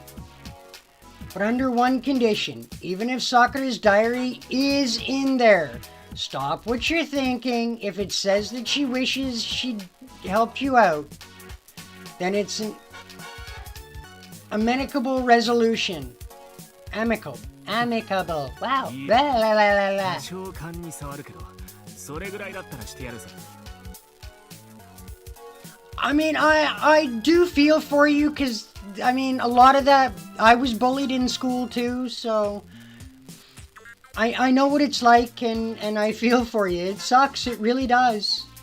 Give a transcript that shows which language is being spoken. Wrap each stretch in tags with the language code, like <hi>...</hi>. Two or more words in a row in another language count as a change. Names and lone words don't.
<en>But under one condition, even if Sakura's diary is in there, stop what you're thinking. If it says that she wishes she'd help you out, then it's an amicable resolution. Amicable. Wow. La la la la la.</en> <ja>召喚に触るけど、それぐらいだったらしてやるさ。</ja> <en>I mean, I do feel for you, because, I mean, a lot of that, I was bullied in school too, so I know what it's like, and I feel for you. It sucks, it really does.</en>